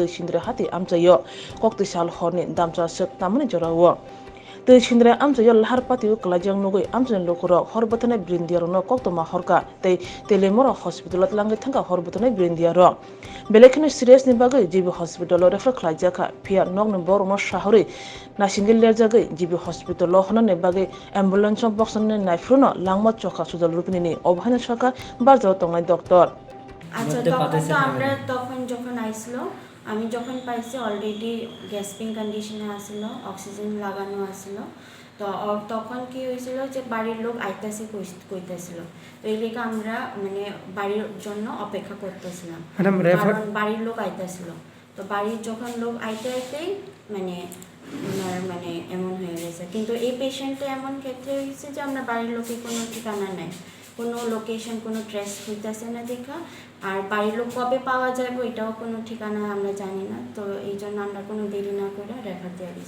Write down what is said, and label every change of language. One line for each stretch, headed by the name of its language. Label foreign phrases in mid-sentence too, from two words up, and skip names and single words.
Kok Borok: shindre hati amchayo kokti sal horni damcha sek tamani jorawo te shindre amchayo lahar pati klajang nugoi amchayo lokoro horbatane brindiaro koktoma horka te telemura hospital langai thanga horbatane brindiaro belekini serious ni bagai jibi
English: hospital refer
Kok Borok: klajaka pia nog ne bor no shahori nasingil lerjagai jibi hospital honane bagai ambulance box ne naifruno langma চোখা সুজল রূপিনী অবহেলা সরকার বাজাও তংলাই ডক্টর
Bangla: আচ্ছা তখন তো আমরা যখন আইছিল আমি যখন পাইছি অলরেডি
English: gasping condition
Bangla: আসছিল অক্সিজেন লাগানো আসছিল তো তখন কি হয়েছিল যে বাড়ির লোক আইতাছে কইতাছিল তো এই লেগে আমরা মানে বাড়ির জন্য অপেক্ষা করতেছিলাম কারণ বাড়ির লোক আইতাছিল তো বাড়ির যখন লোক আইতেই মানে মানে এমন হয়ে গেছে কিন্তু এই পেশেন্টে এমন ক্ষেত্রে হয়েছে যে আমরা বাড়ির লোকে কোনো ঠিকানা নেই কোনো লোকেশন কোনো ট্রেস হইতেছে না দেখা আর বাড়ির লোক কবে পাওয়া যাবে এটাও কোনো ঠিকানা আমরা জানি না তো এই জন্য আমরা কোনো দেরি না করে রেফার দিয়ে দিয়েছি।